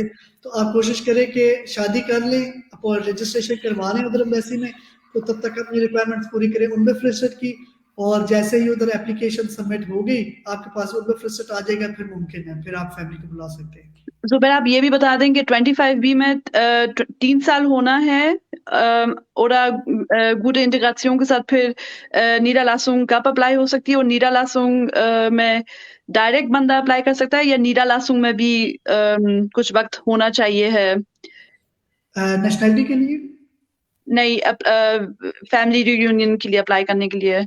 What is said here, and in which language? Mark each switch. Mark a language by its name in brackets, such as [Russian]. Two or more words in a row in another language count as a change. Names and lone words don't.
[Hindi] तो आप कोशिश करें कि शादी कर लें, रजिस्ट्रेशन करवा लें उधर एम्बेसी में, तो तब तक अपनी रिक्वायरमेंट्स पूरी करें उनमें फ्रिस्टन की। और जैसे ही उधर [English] application submit [Hindi] हो गई, आपके पास उनमें फ्रिस्टन आ जाएगा, फिर मुमकिन है, फिर आप फैमिली को बुला सकते हैं। जुबैर, आप ये भी बता दें कि 25B में 3 साल होना है oder [German] gute Integration [Hindi] के साथ फिर Niederlassung कब अप्लाई हो सकती है, और Niederlassung में डायरेक्ट बंदा अप्लाई कर सकता है या Niederlassung में भी कुछ वक्त होना चाहिए है? नेशनैलिटी के लिए? नहीं, [English] family reunion [Hindi] के लिए अप्लाई करने के लिए।